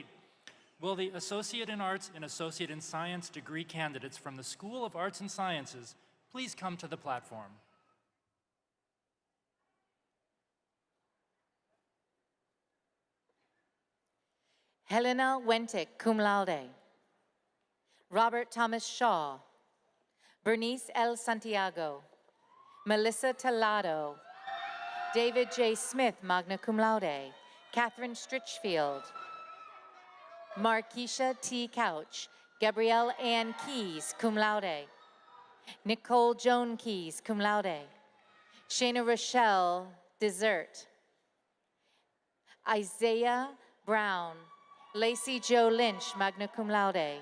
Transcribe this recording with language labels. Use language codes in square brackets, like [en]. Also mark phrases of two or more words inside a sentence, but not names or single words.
[en] Will the Associate in Arts and Associate in Science degree candidates from the School of Arts and Sciences please come to the platform? Helena Wentic, [la] cum laude. [en] Robert Thomas Shaw. Bernice L. Santiago. Melissa Talado. David J. Smith, [la] magna cum laude. [en] Catherine Stritchfield. Markeisha T. Couch. Gabrielle Ann Keys, [la] cum laude. [en] Nicole Joan Keys, [la] cum laude. [en] Shayna Rochelle Desert. Isaiah Brown. Lacey Jo Lynch, [la] magna cum laude.